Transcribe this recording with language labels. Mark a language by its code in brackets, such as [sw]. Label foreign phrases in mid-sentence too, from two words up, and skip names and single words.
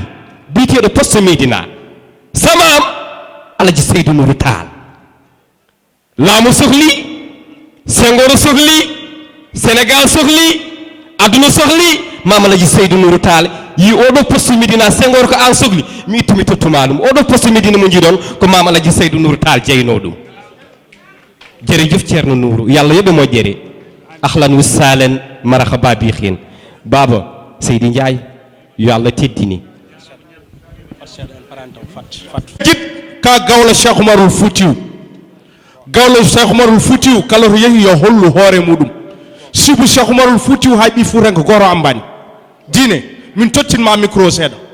[ff] biteɗo poste Médina samam Alaji Seydou Nourou Tall laamu sohli Senghor sohli Sénégal sohli aduna sohli Mamalaji Seydou Nourou Tall yi oɗo poste Médina Senghor ko an sohli mi ittumi tottuma ɗum oɗo poste Médina mo jiiɗon ko Mamalaji Seydou Nourou Tall jeyno ɗum jerejef ceerno Nourou yallah yoɓe moƴƴere [ar] أهلا وسهلا مرحبا [ff] bi hin baba Seydi Ndiaye yo Allah teddini jit ka gawla Cheikh Oumarul Foutiyou gawla Cheikh Oumarul Foutiyou kala to yehi yo hollu hoore muɗum sibu Cheikh Oumarul Foutiyou hay ɓi fuutanko goro ambani dine min tottinma micro seeɗa